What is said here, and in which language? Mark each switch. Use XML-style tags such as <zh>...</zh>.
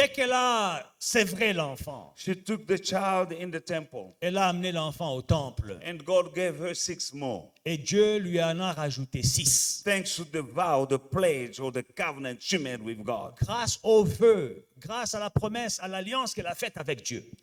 <fr>dès qu'elle a sévré l'enfant,</fr> <en>she took the child in the temple.</en> <fr>elle a amené l'enfant au temple.</fr> <en>And God gave her 6 more.</en> <fr>Et Dieu lui en a rajouté 6.</fr> <en>Thanks to the vow, the pledge, or the covenant she made with God.</en> <fr>Grâce au vœu, grâce à la promesse, à l'alliance qu'elle a faite avec Dieu.</fr>